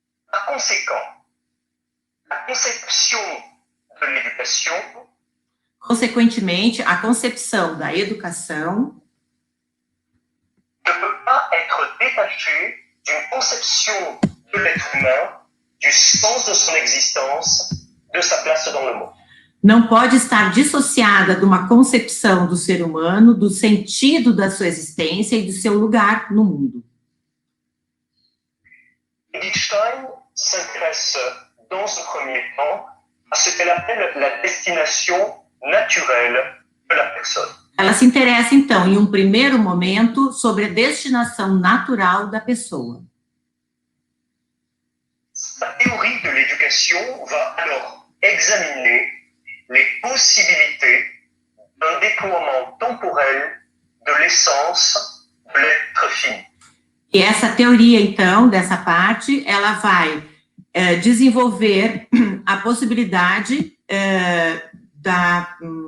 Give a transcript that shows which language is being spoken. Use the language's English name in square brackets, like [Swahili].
[French] Par conséquent, la conception de l'éducation [Portuguese] Consequentemente, a concepção da educação [French] ne peut pas être détachée d'une conception de l'être humain, du sens de son existence, de sa place dans le monde. [Portuguese] Não pode estar dissociada de uma concepção do ser humano, do sentido da sua existência e do seu lugar no mundo. [French] Edith Stein s'intéresse, dans un premier temps, à ce qu'elle appelle la destination naturelle de la personne. [Portuguese] Ela se interessa, então, em um primeiro momento, sobre a destinação natural da pessoa. [French] La théorie de l'éducation va alors examiner les possibilités d'un déploiement temporel de l'essence de l'être fini. [Portuguese] E essa teoria, então, dessa parte, ela vai desenvolver a possibilidade da...